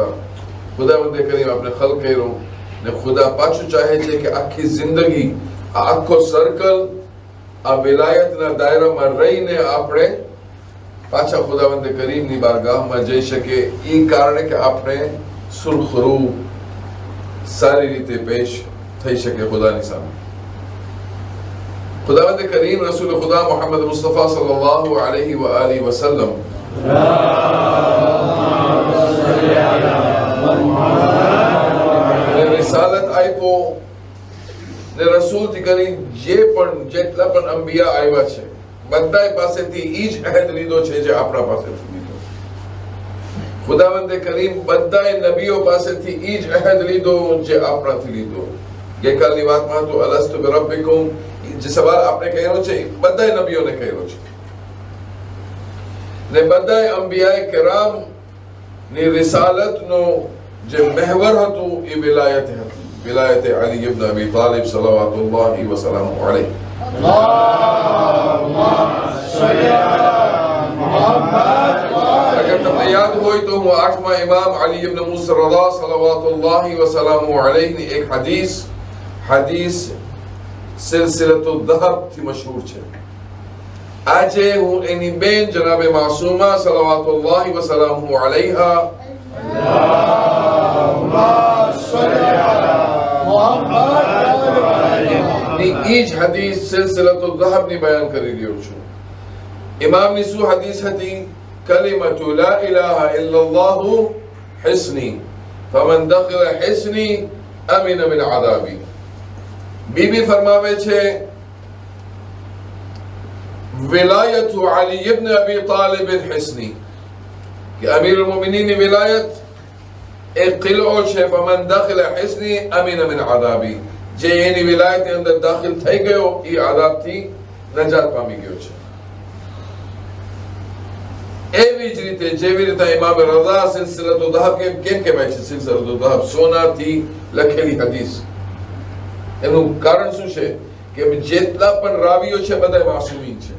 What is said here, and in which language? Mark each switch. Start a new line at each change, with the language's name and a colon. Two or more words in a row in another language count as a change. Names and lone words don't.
Gujarati: ખુદાવંદે કરીમ આપણે ખલ કર્યો ને ખુદા પાછું ચાહે છે કે આખી જિંદગી, આ આખો સર્કલ આ વિલાયતના દાયરામાં રહીને આપણે પાછા ખુદાવંદે કરીમની બારગાહમાં જઈ શકે। એ કારણે કે આપણે સુરખરૂ સારી રીતે પેશ થઈ શકે ખુદાની સામે। ખુદાવંદ કરીમ રસૂલ ખુદા મોહમ્મદ મુસ્તફા
Arabic: صلى الله عليه وآله وسلم
Gujarati: ને રિસાલત આપ્યો ને રસૂલ થી કરી જે પણ જેટલા પણ અંબિયા આવ્યા છે બધાય પાસેથી ઈ જ અહદ લીધો છે જે આપણા પાસેથી લીધો। ખુદાવંદ કરીમ બધાય નબીઓ પાસેથી ઈ જ અહદ લીધો જે આપણાથી લીધો। ગઈકાલની વાતમાં તો
Arabic: ألست بربكم
Gujarati: જે સવાલ આપણે કહેલો છે બધાય નબીઓને કહેલો છે ને બધાય અંબિયાએ કિરામ ની રિસાલતનો જે મહેવર હતું એ વિલાયત હતી, વિલાયત અલી ઇબ્ન અબી તાલિબ
Arabic: صلى الله وسلم عليه. اللهم صل على محمد.
Gujarati: અગર તમને યાદ હોય તો હું 8મા ઇમામ અલી ઇબ્ન મૂસા રઝા
Arabic: صلى الله وسلم عليه
Gujarati: ની એક હદીસ सिलसिलतुल ज़हब થી મશહૂર છે। આજે હું એની બેન જનાબે માસૂમા
Arabic: صلى الله وسلم عليها اللهم صل على محمد
Gujarati: ની ઈજ હદીસ સિલસિલતુલ ઝહબ ની બયાન કરી રહ્યો છું। ઇમામ ની સુ હદીસ હતી
Arabic: كلمة لا إله إلا الله حصني فمن دخل حصني أمن من عذابي.
Gujarati: બીબી ફરમાવે છે
Arabic: ولاية علي بن أبي طالب حصني
Gujarati: કે અમીરુલ મોમિનીન વિલાયત એક કિલો છે
Arabic: فمن دخل حصني أمن من عذابي.
Gujarati: જે એની વિલાયતની અંદર દાખલ થઈ ગયો એ આદાબથી નજાત પામી ગયો છે. એવી જ રીતે જેવી રીતે ઇમામ રઝા સિલસિલતુલ દહબ કેમ કહેવાય છે? સિલસિલતુલ દહબ સોનાથી લખેલી હદીસ. એનું કારણ શું છે કે જેટલા પણ રાવીઓ છે બધા માસૂમીન છે.